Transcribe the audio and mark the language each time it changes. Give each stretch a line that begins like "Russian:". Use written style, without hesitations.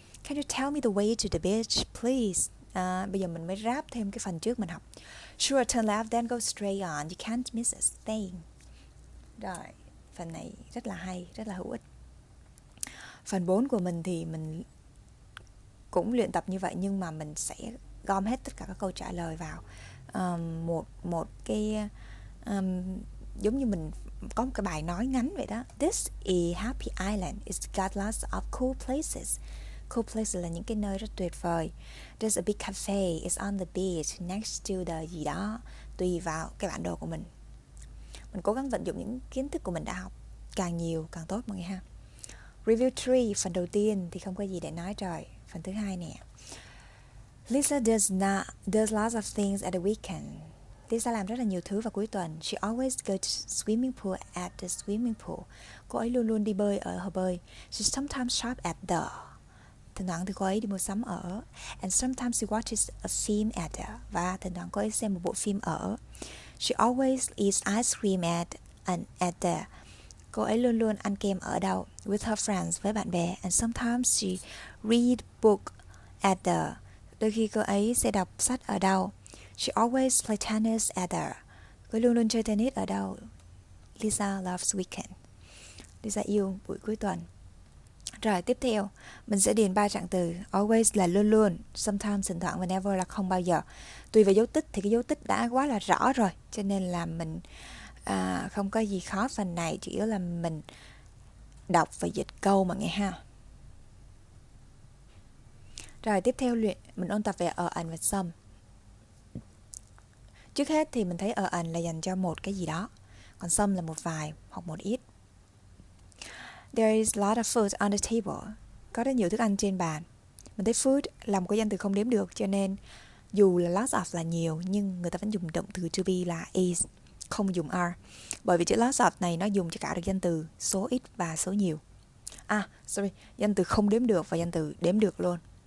English: Can you tell me the way to the beach, please?
Vietnamese: Bây giờ mình mới ráp thêm cái phần trước mình học.
English: Sure, turn left, then go straight on. You can't miss a thing.
Vietnamese: Rồi, phần này rất là hay, rất là hữu ích. Phần 4 của mình thì mình cũng luyện tập như vậy, nhưng mà mình sẽ gom hết tất cả các câu trả lời vào một cái giống như mình có một cái bài nói ngắn vậy đó.
English: This is happy island. It's got lots of cool places.
Vietnamese: Cool places là những cái nơi rất tuyệt vời.
English: There's a big cafe. It's on the beach next to the
Vietnamese: gì đó. Tùy vào cái bản đồ của mình. Mình cố gắng vận dụng những kiến thức của mình đã học. Càng nhiều càng tốt mọi người ha. Review 3, phần đầu tiên thì không có gì để nói rồi. Phần thứ hai nè.
English: Lisa does lots of things at the weekend.
Vietnamese: Lisa làm rất là nhiều thứ vào cuối tuần.
English: She always goes to swimming pool at the swimming pool.
Vietnamese: Cô ấy luôn luôn đi bơi ở hồ bơi.
English: She sometimes shop at the.
Vietnamese: Thỉnh thoảng thì cô ấy đi mua sắm ở.
English: And sometimes she watches a film at the.
Vietnamese: Và thỉnh thoảng cô ấy xem một bộ phim ở.
English: She always eats ice cream at the.
Vietnamese: Cô ấy luôn luôn ăn kem ở đâu?
English: With her friends,
Vietnamese: với bạn bè.
English: And sometimes she read book at the.
Vietnamese: Đôi khi cô ấy sẽ đọc sách ở đâu?
English: She always play tennis at the.
Vietnamese: Cô luôn luôn chơi tennis ở đâu?
English: Lisa loves weekend.
Vietnamese: Lisa yêu buổi cuối tuần. Rồi tiếp theo, mình sẽ điền 3 trạng từ. Always là luôn luôn, sometimes thỉnh thoảng và never là không bao giờ. Tùy vào dấu tích thì cái dấu tích đã quá là rõ rồi, cho nên là mình không có gì khó phần này, chỉ là mình đọc và dịch câu mọi người ha. Rồi tiếp theo mình ôn tập về and và some. Trước hết thì mình thấy and là dành cho một cái gì đó, còn some là một vài hoặc một ít.
English: There is a lot of food on the table.
Vietnamese: Có rất nhiều thức ăn trên bàn. Mình thấy food là một cái danh từ không đếm được, cho nên dù là lots of là nhiều, nhưng người ta vẫn dùng động từ to be là is, không dùng are. Bởi vì chữ lots of này nó dùng cho cả được danh từ số ít và số nhiều. Danh từ không đếm được và danh từ đếm được luôn.